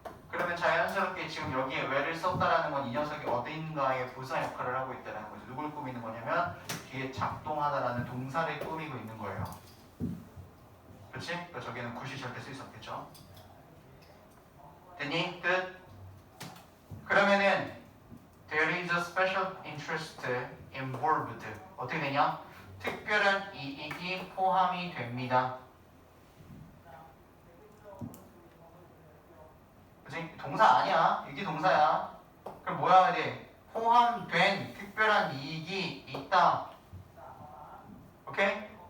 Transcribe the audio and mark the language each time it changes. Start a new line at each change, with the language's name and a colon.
Korean: 그러면 자연스럽게 지금 여기에 well을 썼다라는 건 이 녀석이 어딘가의 부사 역할을 하고 있다는 거죠. 누굴 꾸미는 거냐면 뒤에 작동하다라는 동사를 꾸미고 있는 거예요. 그치? 그러니까 저기는 굿이 절대 쓸 수 없겠죠. 됐니? 끝? 그러면은
English: there is a special interest involved.
Korean: 어떻게 되냐? 특별한 이익이 포함이 됩니다. 그치? 동사 아니야. 이게 동사야. 그럼 뭐야 해야 돼? 포함된 특별한 이익이 있다. 오케이?